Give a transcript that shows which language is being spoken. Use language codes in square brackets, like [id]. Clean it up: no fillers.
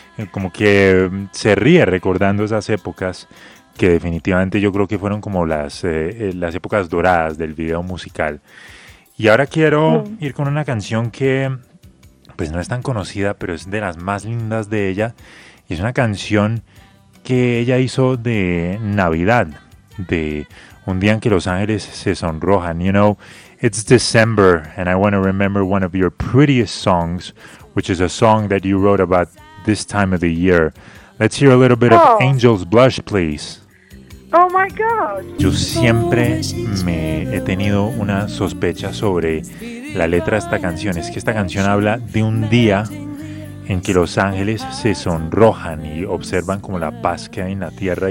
[es] Como que se ríe recordando esas épocas, que definitivamente yo creo que fueron como las épocas doradas del video musical. Y ahora quiero ir con una canción que pues no es tan conocida, pero es de las más lindas de ella. Y es una canción que ella hizo de Navidad, de un día en que Los Ángeles se sonrojan. [en] You know, it's December, and I want to remember one of your prettiest songs, which is a song that you wrote about this time of the year. Let's hear a little bit of Angel's Blush, please. Oh my God. [es] Yo siempre me he tenido una sospecha sobre la letra de esta canción. Es que esta canción habla de un día en que Los Ángeles se sonrojan y observan como la paz que hay en la tierra.